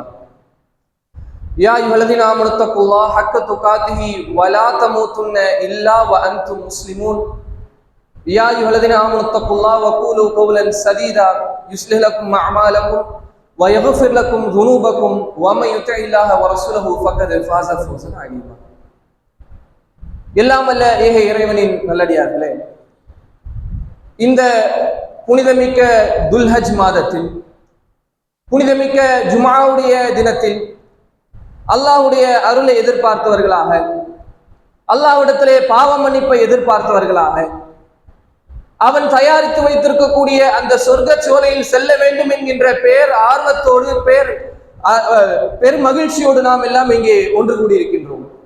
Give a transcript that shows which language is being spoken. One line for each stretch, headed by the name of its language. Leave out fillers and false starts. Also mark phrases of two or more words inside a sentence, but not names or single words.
Arabic: يا أيها الذين آمنوا اتقوا الله حق تقاته ولا تموتن إلا وأنتم مسلمون. يا أيها الذين آمنوا اتقوا الله وقولوا قولا سديدا يصلح لكم أعمالكم ويغفر لكم ذنوبكم ومن يطع الله ورسوله فقد فاز فوزا عظيما.
Tamil: எல்லாம் வல்ல ஏக இறைவனின் நல்லடியார்களே, இந்த புனிதமிக்க துல்ஹஜ் மாதத்தில் புனிதமிக்க ஜுமாவுடைய தினத்தில் அல்லாஹ்வுடைய அருளை எதிர்பார்த்தவர்களாக, அல்லாஹ்விடத்திலே பாவ மன்னிப்பை எதிர்பார்த்தவர்களாக, அவன் தயாரித்து வைத்திருக்கக்கூடிய அந்த சொர்க்க சோலையில் செல்ல வேண்டும் என்கின்ற பேர் ஆர்வத்தோடு பெரும் மகிழ்ச்சியோடு நாம் எல்லாம் இங்கே ஒன்று கூடியிருக்கின்றோம்.